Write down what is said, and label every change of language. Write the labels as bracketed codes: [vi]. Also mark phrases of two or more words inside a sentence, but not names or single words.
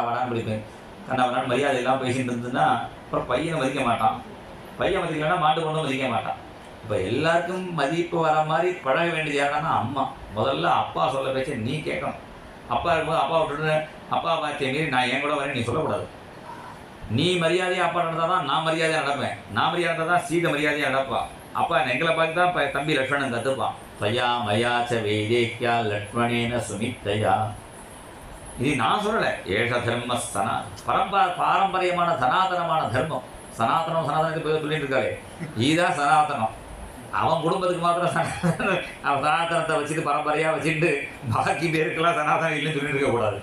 [ta] வாடான்னு பிடிப்பேன் கண்ணா மரியாதை எல்லாம் பேசிட்டு இருந்ததுன்னா அப்புறம் பையனை மதிக்க மாட்டான் பையன் மதிக்கலைன்னா மாட்டு கொண்டு மதிக்க மாட்டான் இப்போ எல்லாருக்கும் மதிப்பு வர மாதிரி பழக வேண்டியது யாருன்னா அம்மா முதல்ல அப்பா சொல்ல பேச்ச நீ கேட்கணும் அப்பா இருக்கும்போது அப்பா விட்டுட்டு அப்பா பார்த்து மீறி நான் என் கூட வரேன் நீ சொல்லக்கூடாது நீ மரியாதையாக அப்பா நடந்தால் தான் நான் மரியாதையாக நடப்பேன் நான் மரியாதை தான் சீதை மரியாதையாக நடப்பா அப்பா எங்களை பார்த்து தான் தம்பி லக்ஷ்மணன் கற்றுப்பான் [sa] त्वया मया च वैदेह्या लक्ष्मणेन सुमित्रया [ta] இது நான் சொல்லலை. [sa] एष धर्म [ta] பாரம்பரியமான சனாதனமான தர்மம். சனாதனத்துக்கு போய் சொல்லிட்டு இருக்காரு. இதுதான் சனாதனம். அவன் குடும்பத்துக்கு மாத்திரம் அவன் சனாதனத்தை வச்சுட்டு பரம்பரையாக வச்சுட்டு பாக்கி பேருக்கெல்லாம் சனாதனம் இல்லைன்னு சொல்லிட்டு இருக்கக்கூடாது.